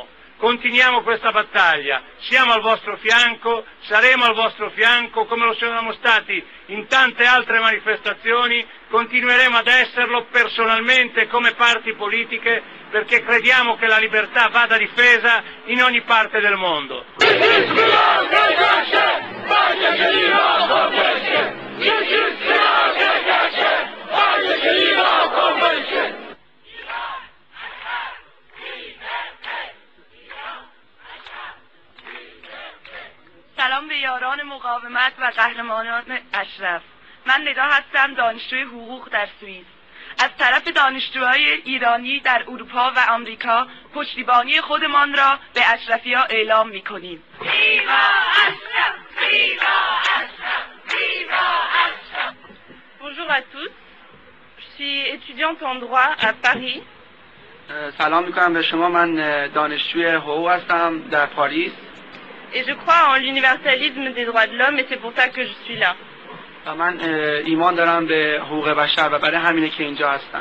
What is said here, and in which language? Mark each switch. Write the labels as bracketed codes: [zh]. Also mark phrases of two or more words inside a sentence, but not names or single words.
[it] Continuiamo questa battaglia, siamo al vostro fianco, saremo al vostro fianco come lo siamo stati in tante altre manifestazioni, continueremo ad esserlo personalmente come parti politiche perché crediamo che la libertà vada difesa in ogni parte del mondo. [fa] سلام به یاران مقاومت و قهرمانان اشرف. من ندا هستم، دانشجوی حقوق در سوئیس. از طرف دانشجوهای ایرانی در اروپا و آمریکا پشتیبانی خودمان را به اشرفی‌ها اعلام می‌کنیم. ویوا اشرف! ویوا اشرف! ویوا اشرف! [fr] Bonjour à tous. Je suis étudiante en droit à Paris. [fa] سلام می‌کنم به شما. من دانشجوی حقوق هستم در پاریس. [fr] Et je crois en l'universalisme des droits de l'homme et c'est pour ça que je suis là. [fa] و من ایمان دارم به حقوق بشر و برای همینه که اینجا هستم.